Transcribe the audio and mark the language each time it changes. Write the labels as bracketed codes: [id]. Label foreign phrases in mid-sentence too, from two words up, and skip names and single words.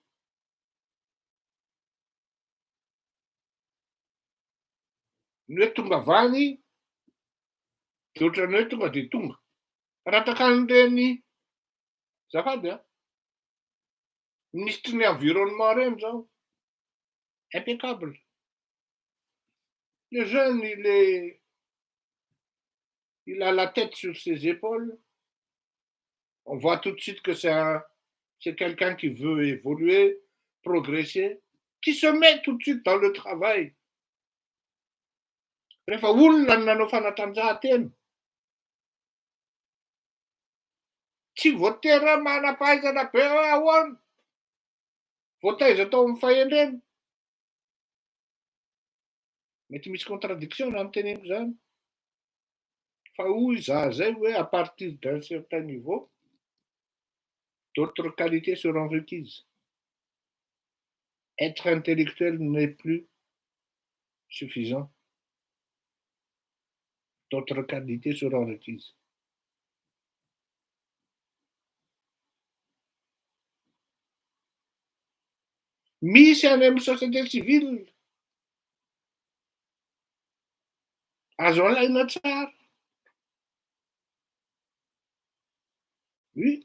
[mg] Ny hoe tonga avany, de ohatran'ny hoe tonga de tonga. Rataka an'ireny zafady ministre ny environnement reny zao, impeccable. [fr] Le jeune, il a la tête sur ses épaules. On voit tout de suite que c'est quelqu'un qui veut évoluer, progresser, qui se met tout de suite dans le travail. [mg] Rehefa olona no nanao fanatanjahantena, tsy voatery manam-pahaizana be hoe ahoana, voataiza tao amin'ny fahendrena. Mety misy contradiction amin'ny teneniko zany. Fa hoy izaho zay hoe [fr] à partir d'un certain niveau, d'autres qualités seront requises. Être intellectuel n'est plus suffisant. D'autres qualités seront requises. [mg] Misy any amin'ny [fr] société civile [mg] azo alaina tsara. Oui.